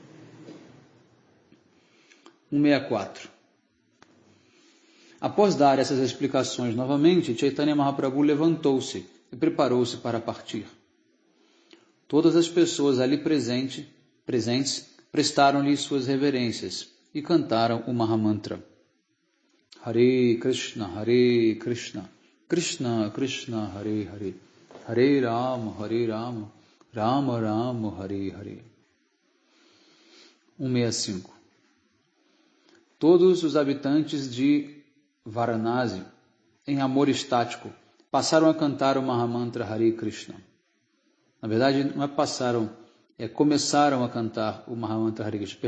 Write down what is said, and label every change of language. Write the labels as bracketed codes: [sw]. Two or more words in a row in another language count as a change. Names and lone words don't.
[pt] 164. Após dar essas explicações novamente, Chaitanya Mahaprabhu levantou-se e preparou-se para partir. Todas as pessoas ali presentes prestaram-lhe suas reverências e cantaram o Mahamantra. Hare Krishna, Krishna Krishna, Hare Hare, Hare Rama, Rama Rama, Hare Hare. 165. Todos os habitantes de Varanasi, em amor estático, passaram a cantar o Mahamantra Hare Krishna. Na verdade, não é passaram, começaram a cantar o Mahamantra Hare Krishna.